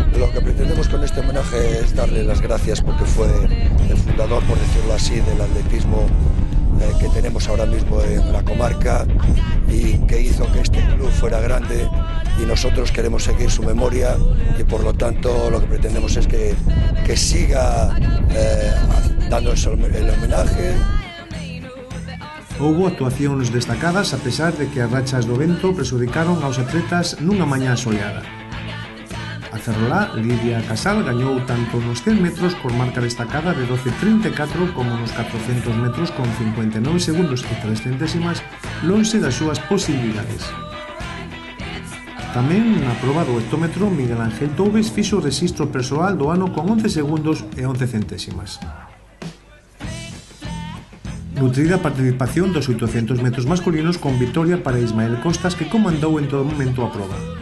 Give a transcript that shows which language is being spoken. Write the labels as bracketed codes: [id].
[es] Lo que pretendemos con este homenaje es darle las gracias porque fue el fundador, por decirlo así, del atletismo que tenemos ahora mismo en la comarca y que hizo que este club fuera grande, y nosotros queremos seguir su memoria y por lo tanto lo que pretendemos es que siga dando el homenaje. [gl] Houbo actuacións destacadas a pesar de que as rachas do vento presudicaron aos atletas nunha mañá soleada. A ferrolá Lidia Casal gañou tanto nos 100 metros por marca destacada de 12.34 como nos 400 metros con 59 segundos e 3 centésimas, lonxe das súas posibilidades. Tamén na proba do hectómetro, Miguel Ángel Toubes fixo o rexistro persoal do ano con 11 segundos e 11 centésimas. Nutrida participación dos 800 metros masculinos con victoria para Ismael Costas, que comandou en todo momento a proba.